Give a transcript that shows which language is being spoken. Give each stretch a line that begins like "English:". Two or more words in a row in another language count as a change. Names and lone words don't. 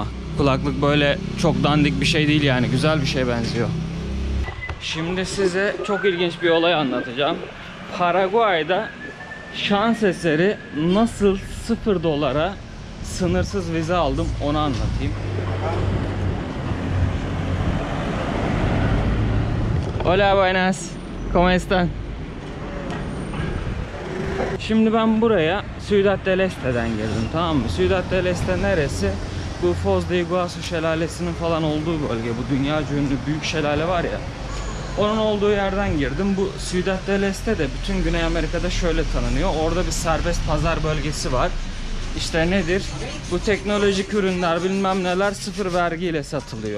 Turkish: Kulaklık böyle çok dandik bir şey değil yani. Güzel bir şeye benziyor. Şimdi size çok ilginç bir olay anlatacağım. Paraguay'da şans eseri nasıl $0 sınırsız vize aldım onu anlatayım.
Spanish: Hola, buenas. ¿Cómo están?
Turkish: Şimdi ben buraya Ciudad del Este'den geldim, tamam mı? Ciudad del Este neresi? Bu Foz de Iguazu şelalesinin falan olduğu bölge. Bu dünyaca ünlü büyük şelale var ya. Onun olduğu yerden girdim. Bu Ciudad del Este de bütün Güney Amerika'da şöyle tanınıyor. Orada bir serbest pazar bölgesi var. İşte nedir? Bu teknolojik ürünler bilmem neler sıfır vergiyle satılıyor.